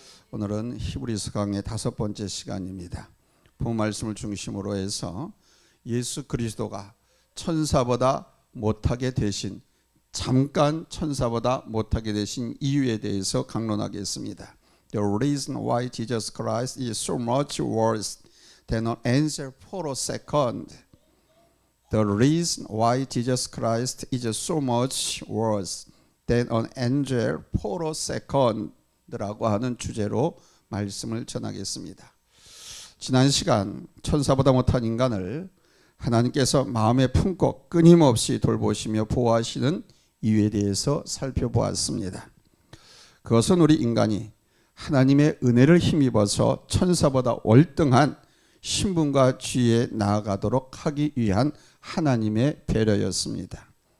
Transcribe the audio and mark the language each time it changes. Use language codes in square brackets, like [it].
[ko] 오늘은 히브리서 강의 5번째 시간입니다. 본 말씀을 중심으로 해서 예수 그리스도가 천사보다 못하게 되신, 잠깐 천사보다 못하게 되신 이유에 대해서 강론하겠습니다. [en] The reason why Jesus Christ is so much worse than an angel for a second. The reason why Jesus Christ is so much worse than an angel for a second [ko] 라고 하는 주제로 말씀을 전하겠습니다. 지난 시간 천사보다 못한 인간을 하나님께서 마음에 품고 끊임없이 돌보시며 보호하시는 이유에 대해서 살펴보았습니다. 그것은 우리 인간이 하나님의 은혜를 힘입어서 천사보다 월등한 신분과 지위에 나아가도록 하기 위한 하나님의 배려였습니다.